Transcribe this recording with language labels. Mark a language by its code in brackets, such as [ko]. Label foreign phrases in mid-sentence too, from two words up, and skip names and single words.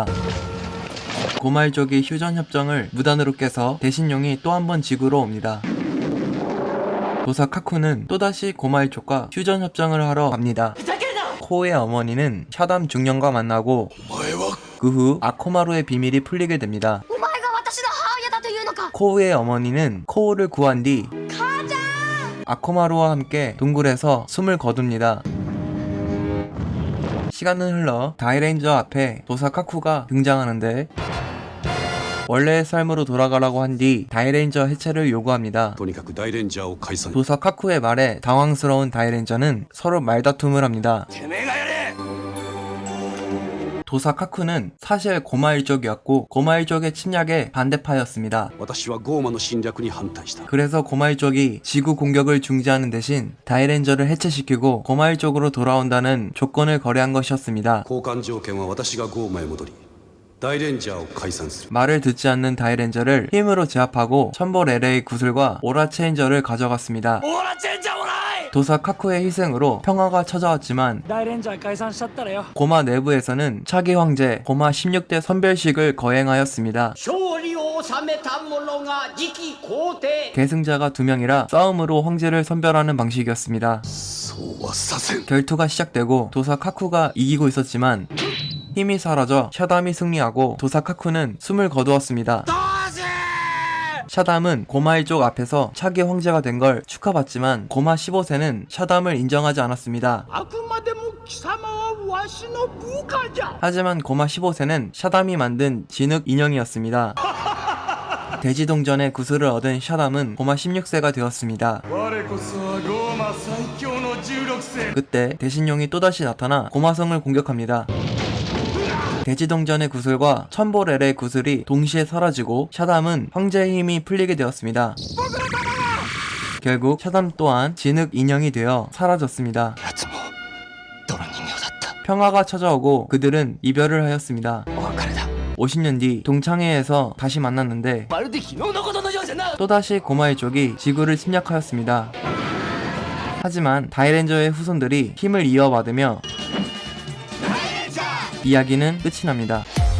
[ko] 고마일족이 휴전 협정을 무단으로 깨서 대신용이 또 한 번 지구로 옵니다. 도사 카쿠는 또다시 고마일족과 휴전 협정을 하러 갑니다. 코우의 어머니는 샤담 중령과 만나고 그 후 아코마루의 비밀이 풀리게 됩니다. [ja] お前が私の母親だというのか。 [ko] 코우의 어머니는 코우를 구한 뒤 아코마루와 함께 동굴에서 숨을 거둡니다. 시간은 흘러 다이레인저 앞에 도사카쿠가 등장하는데 원래의 삶으로 돌아가라고 한 뒤 다이레인저 해체를 요구합니다. [ja] とにかく大レンジャーを解散。 [ko] 도사카쿠의 말에 당황스러운 다이레인저는 서로 말다툼을 합니다. [ja] てめえがやれ。 [ko] 도사카쿠는 사실 고마일족이었고 고마일족의 침략에 반대파였습니다. [ja] 私はゴーマの侵略に反対した。 [ko] 그래서 고마일족이 지구 공격을 중지하는 대신 다이레인저를 해체시키고 고마일족으로 돌아온다는 조건을 거래한 것이었습니다. [ja] 交換条件は私がゴーマへ戻り、大レンジャーを解散する。 [ko] 말을 듣지 않는 다이레인저를 힘으로 제압하고 천벌 LA 구슬과 오라 체인저를 가져갔습니다. [ja] オーラチェンジャーもない。 [ko] 도사카쿠의 희생으로 평화가 찾아왔지만 [ja] 大レンジャー解散しちゃったらよ。 [ko] 고마 내부에서는 차기 황제 고마 16대 선별식을 거행하였습니다. [ja] 勝利を収めた者が次期皇帝。 [ko] 계승자가 2명이라 싸움으로 황제를 선별하는 방식이었습니다. [ja] そうはさせん。 [ko] 결투가 시작되고 도사카쿠가 이기고 있었지만 힘이 사라져 샤담이 승리하고 도사카쿠는 숨을 거두었습니다. 샤담은 고마일족 앞에서 차기 황제가 된 걸 축하받지만 고마 15세는 샤담을 인정하지 않았습니다. [ja] あくまでも貴様はわしの部下じゃ。 [ko] 하지만 고마 15세는 샤담이 만든 진흙 인형이었습니다. 대지동전의 구슬을 얻은 샤담은 고마 16세가 되었습니다. [ja] 我こそはローマ最強の16世 [ko] 그때 대신용이 또다시 나타나 고마성을 공격합니다. 대지동전의 구슬과 천보렐의 구슬이 동시에 사라지고 샤담은 황제의 힘이 풀리게 되었습니다. 결국 샤담 또한 진흙 인형이 되어 사라졌습니다. [ja] やつも泥人形だった。 [ko] 평화가 찾아오고 그들은 이별을 하였습니다. [ja] お別れだ。 [ko] 50년 뒤 동창회에서 다시 만났는데 [ja] まるで昨日のことのようじゃな。 [ko] 또다시 고마일족이 지구를 침략하였습니다. 하지만 다이렌저의 후손들이 힘을 이어받으며 이야기는 끝이 납니다.